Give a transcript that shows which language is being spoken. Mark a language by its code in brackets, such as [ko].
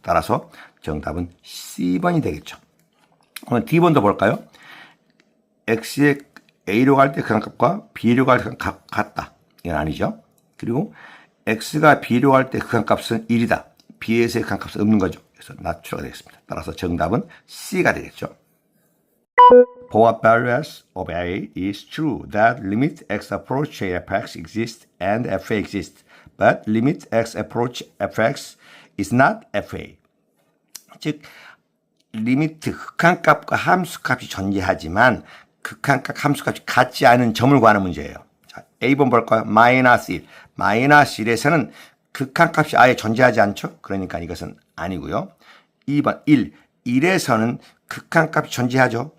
[ko] 따라서 정답은 C번이 되겠죠. 오늘 D번도 볼까요? x의 a로 갈 때 극한값과 b로 갈 때 극한값 같다. 이건 아니죠. 그리고 x가 b로 갈 때 극한값은 1이다. b에서의 극한값은 없는 거죠. 그래서 not true가 되겠습니다. 따라서 정답은 C가 되겠죠. [en] For values of a is true that limit x approach fx exists and fa exists, but limit x approach fx is not fa. [ko] 즉, 리미트 극한값과 함수값이 존재하지만 극한값, 함수값이 같지 않은 점을 구하는 문제예요. 자, A번 볼까요? 마이너스 1. 마이너스 1에서는 극한값이 아예 존재하지 않죠? 그러니까 이것은 아니고요. 2번 1. 1에서는 극한값이 존재하죠.